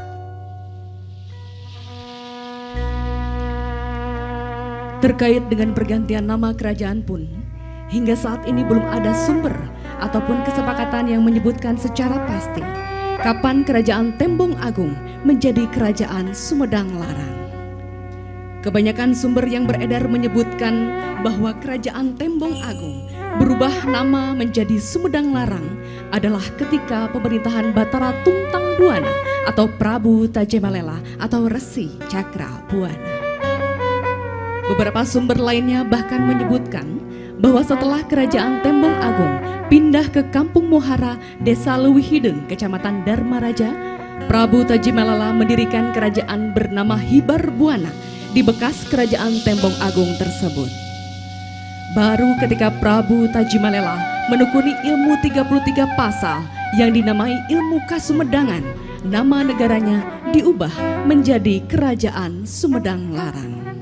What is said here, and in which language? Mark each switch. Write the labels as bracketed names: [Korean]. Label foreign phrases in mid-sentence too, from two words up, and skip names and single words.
[Indonesian] Terkait dengan pergantian nama kerajaan pun, hingga saat ini belum ada sumber ataupun kesepakatan yang menyebutkan secara pasti kapan Kerajaan Tembong Agung menjadi Kerajaan Sumedang Larang. Kebanyakan sumber yang beredar menyebutkan bahwa Kerajaan Tembong Agung berubah nama menjadi Sumedang Larang adalah ketika pemerintahan Batara Tungtang Buana atau Prabu Tajemalela atau Resi Cakra Buana. Beberapa sumber lainnya bahkan menyebutkan bahwa setelah Kerajaan Tembong Agung pindah ke Kampung Muhara, Desa Leuwihideng, Kecamatan Dharmaraja, Prabu Tajemalela mendirikan kerajaan bernama Hibar Buana di bekas Kerajaan Tembong Agung tersebut. Baru ketika Prabu Tajemalela menekuni ilmu 33 pasal yang dinamai ilmu Kasumedangan, nama negaranya diubah menjadi Kerajaan Sumedang Larang.